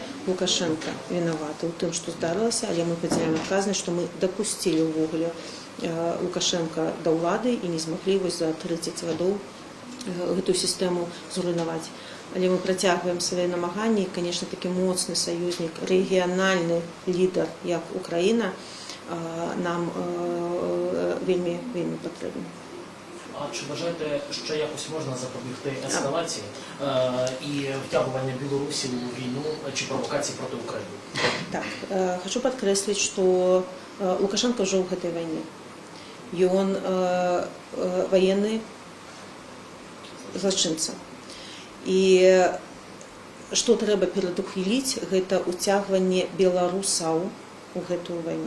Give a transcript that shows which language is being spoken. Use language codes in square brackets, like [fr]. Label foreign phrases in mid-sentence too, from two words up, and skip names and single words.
[be] Лукашенко вінаваты ў тым, што здарылася, але мы падзяляем адказнасць, што мы дапусцілі ўвогуле Лукашенка да ўлады і не змаглі за 30 гадоў гэтую сістэму зруйнаваць. Але мы працягваем свае намаганні, і, конечно, такі моцны саюзнік, рэгіянальны лідар, як Украіна, нам вельмі патрэбны. [uk] А чи вважаєте, що якось можна запобігти ескалації і втягування Білорусі у війну чи провокації проти України? [be] Так, хочу падкрэсліць, што Лукашенко ўжо ў гэтай вайне. Ён ваенны злачынца. І што трэба перадухіліць, гэта ўцягванне беларусаў у гэтую вайну.